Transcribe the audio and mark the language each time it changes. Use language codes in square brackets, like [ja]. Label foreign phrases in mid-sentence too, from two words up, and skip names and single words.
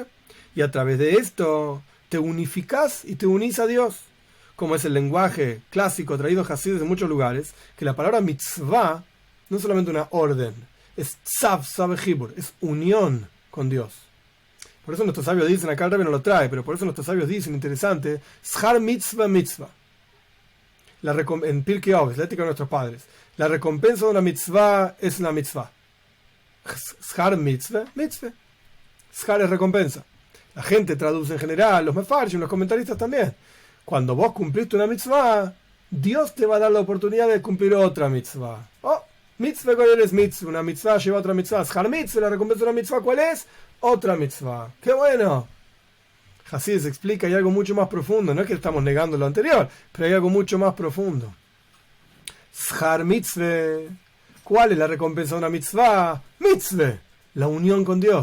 [es] Y a través de esto te unificás y te unís a Dios. Como es el lenguaje clásico traído en Hasidus de muchos lugares, que la palabra mitzvah no es solamente una orden, es tzav, sabehibur, es unión con Dios. Por eso nuestros sabios dicen, acá el Rebbe no lo trae, pero por eso nuestros sabios dicen, interesante, [he] שכר מצוה מצוה. [es] En Pirkei Avos, la ética de nuestros padres, la recompensa de una mitzvah es una mitzvah. [he] שכר מצוה מצוה. [es] Schar es recompensa. La gente traduce en general, los mefarshim, los comentaristas también. Cuando vos cumpliste una mitzvah, Dios te va a dar la oportunidad de cumplir otra mitzvah. Oh, mitzvah, ¿cuál es mitzvah? Una mitzvah lleva a otra mitzvah. [he] שכר מצוה, [es] la recompensa de una mitzvah, ¿cuál es? Otra mitzvah. ¡Qué bueno! Hasidus explica, hay algo mucho más profundo. No es que estamos negando lo anterior, pero hay algo mucho más profundo. [he] שכר מצוה. [es] ¿Cuál es la recompensa de una mitzvah? Mitzvah, la unión con Dios.